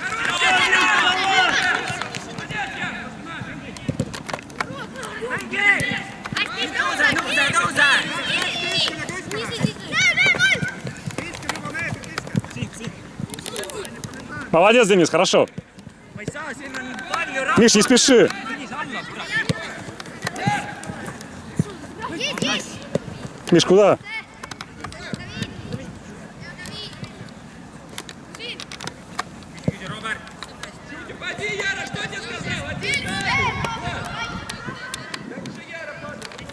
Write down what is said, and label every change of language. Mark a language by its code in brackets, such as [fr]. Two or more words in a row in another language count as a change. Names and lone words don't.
[ru] Молодец, Денис, хорошо. [et] Ma ei saa, siin on palju rahva. [ru] Миш, не спеши. [et] Tõnis alla, kurat. [ru] Миш, куда? Поди, Яра, что тебе сказал? Один, да? Так же Яра падает.